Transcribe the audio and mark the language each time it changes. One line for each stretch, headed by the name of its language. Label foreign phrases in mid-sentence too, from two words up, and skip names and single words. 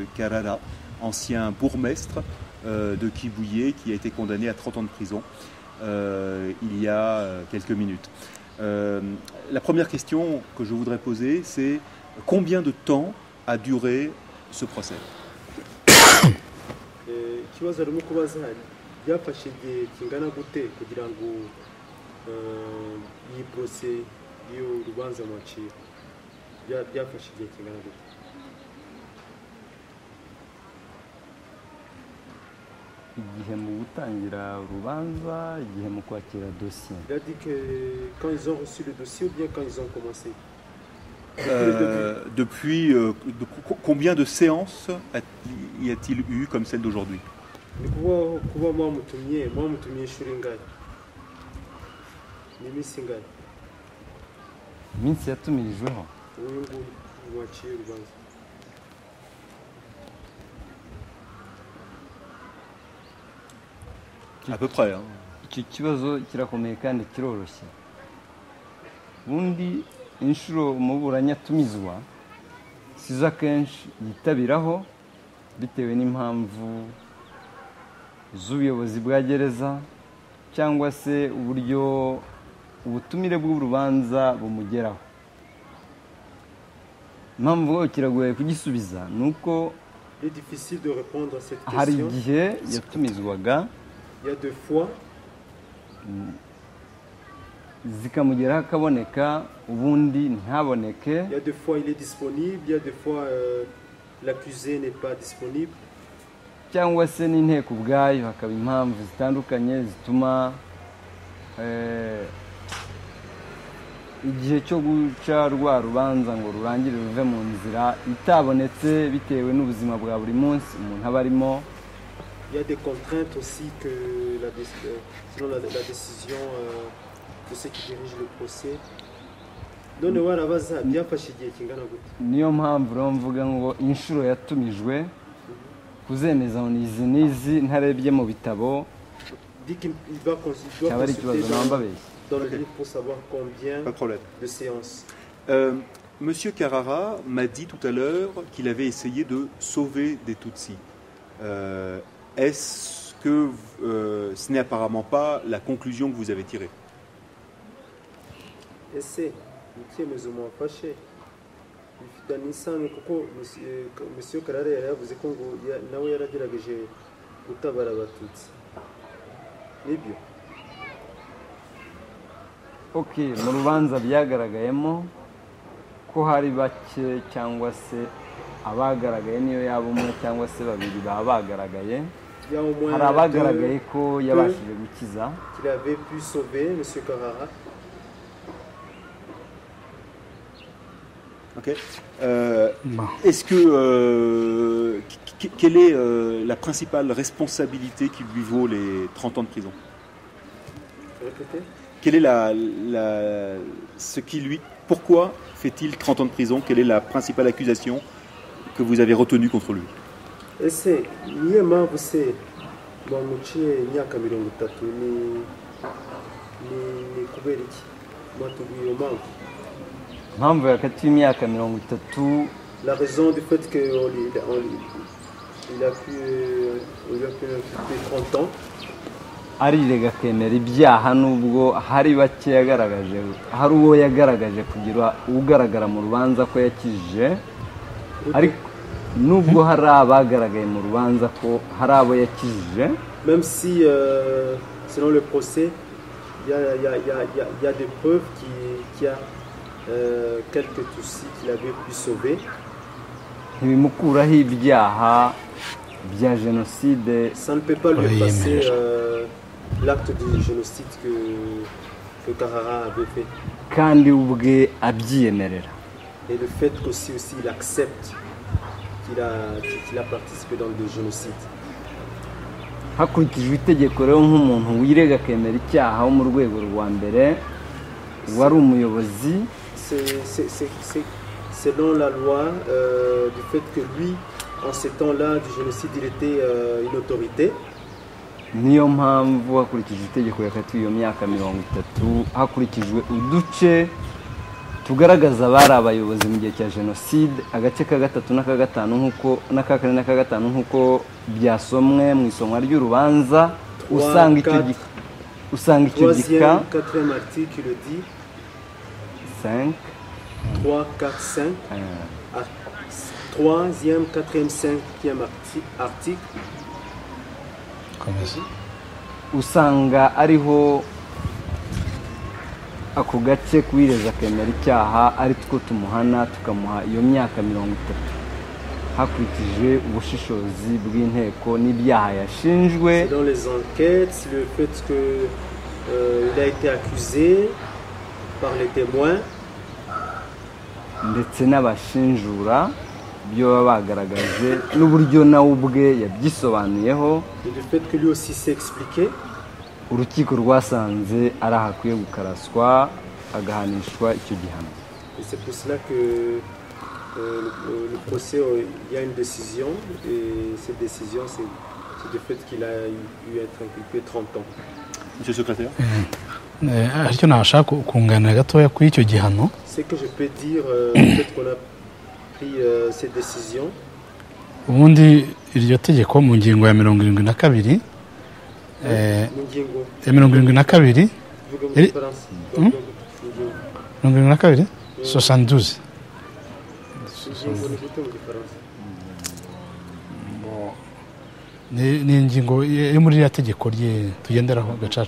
French: Karara, ancien bourgmestre de Kibouye, qui a été condamné à 30 ans de prison il y a quelques minutes. La première question que je voudrais poser, c'est combien de temps a duré ce procès?
Kinyarwanda: byafashe igihe kingana gute kugira ngo iyi procès iyo rubanza mwacira byafashe igihe kingana gute? igihe mu gutangira urubanza, igihe mu kwakira dosiye.
French: Il a dit que quand ils ont reçu le dossier ou bien quand ils ont commencé? Depuis combien de séances y a-t-il eu comme celle d'aujourd'hui?
Kinyarwanda: Ni kuba mwamutumye inshuro ingahe? Ni iminsi ingahe? Iminsi yatumirijweho. Uyu nguyu mwaciye urubanza.
French: À peu près.
Kinyarwanda: Icyo kibazo kirakomeye kandi kiroroshye. Ubundi inshuro umuburanyi atumizwa sizo akenshi yitabiraho bitewe n'impamvu z'ubuyobozi bwa gereza cyangwa se uburyo ubutumire bw'urubanza bumugeraho. Impamvu kiragoye kugisubiza nuko hari igihe yatumizwaga zikamugeraho akaboneka ubundi ntaboneke.
French: Il y a des fois il est disponible, il y a des fois l'accusé n'est pas disponible.
Kinyarwanda: Cyangwa se n'inteko ubwayo hakaba impamvu zitandukanye zituma igihe cyo guca rwa rubanza ngo rurangire ruve mu nzira itabonetse bitewe n'ubuzima bwa buri munsi umuntu aba arimo.
French: Il y a des contraintes aussi que selon la décision de ceux qui dirigent le procès.
Kinyarwanda: None warabaza byafashe igihe kingana gute? Niyo mpamvu rero mvuga ngo inshuro yatumijwe kuzemeza ngo ni izi n'izi ntarebye mu bitabo
French: dit qu'il doit
Kinyarwanda: cyaba ari ikibazo
French: consulter
Kinyarwanda: nambabeshye.
French: dans le livre pour savoir combien Pas de problème. de séances. Monsieur Carrara m'a dit tout à l'heure qu'il avait essayé de sauver des Tutsis. Est-ce que ce n'est apparemment pas la conclusion que vous avez tirée?
Kinyarwanda: Ese ni icyemezo mwafashe bifitanye isano kuko Monsieur Karara yari yavuze ko ngo nawe yaragerageje gutabara abatutsi nibyo? Okay, mu rubanza byagaragayemo ko hari bake cyangwa se abagaragaye niyo yaba umwe cyangwa se babiri baba bagaragaye. Hari abagaragaye ko yabashije gukiza.
French: Qu'il avait pu sauver Monsieur Carrara. Ok. Est-ce que quelle est la principale responsabilité qui lui vaut les 30 ans de prison? Répétez. Quelle est ce qui lui, pourquoi fait-il 30 ans de prison? Quelle est la principale accusation que vous avez retenue contre lui?
Kinyarwanda: Ese niyo mpamvu se bamuciye imyaka 30 ni kubera iki mwatubwiye iyo mpamvu? Mpamvu yakatiwe imyaka 30.
French: La raison du fait que il a pu 30 ans.
Kinyarwanda: Arirega akemera ibyaha nubwo hari bake yagaragaje, hari uwo yagaragaje kugira ugaragara mu rubanza ko yakijije, ariko nubwo hari abagaragaye mu rubanza ko hari abo yakijije.
French: Même si selon le procès il y a des preuves qu'il y a quelques Tutsis qu'il avait pu sauver.
Kinyarwanda: Ntibimukuraho ibyaha bya génocide.
French: Ça ne peut pas lui passer l'acte de génocide que Carrara avait fait.
Kinyarwanda: Kandi ubwe abyiyemerera.
French: Et le fait qu'aussi il accepte qu'il a participé dans le génocide.
Kinyarwanda: Hakurikijwe itegeko rero nk'umuntu wirega akemera icyaha wo mu rwego rwa mbere wari umuyobozi.
French: C'est selon la loi du fait que lui, en ces temps-là du génocide, il était une autorité.
Kinyarwanda: Niyo mpamvu hakurikijwe itegeko yakatiwe iyo myaka 30 hakurikijwe uduce tugaragaza abari abayobozi mu gihe cya jenoside, agace ka 3 n'aka 5 nkuko n'aka 4 n'aka 5 nkuko byasomwe mu isomwa ry'urubanza, usanga icyo gika
French: 4e article dit 5 3 4 5 3e 4e 5e article
Kinyarwanda: usanga ariho ako gace kwireza akemera icyaha ari two tumuhana tukamuha iyo myaka 30 hakurikije ubushishozi bw'inteko n'ibyaha yashinjwe.
French: Dans les enquêtes, le fait que il a été accusé par les témoins
Kinyarwanda: ndetse n'abashinjura byo baba bagaragaje n'uburyo nawe ubwe yabyisobanuyeho.
French: Et le fait que lui aussi s'est expliqué.
Kinyarwanda: Urukiko rwasanze ari ahakwiye gukaraswa agahanishwa icyo gihano.
French: Et c'est pour cela que le procès, il y a une décision, et cette décision, c'est le fait qu'il a eu être inculpé 30 ans. Monsieur le secrétaire.
Kinyarwanda: Aricyo nashaka kunganira gatoya kuri icyo gihano.
French: C'est que je peux dire le fait qu'on a pris cette décision.
Kinyarwanda: Ubundi iryo tegeko mu ngingo ya 72 72 72 ni ingingo iri muri iriya tegeko rye tugenderaho gacaca.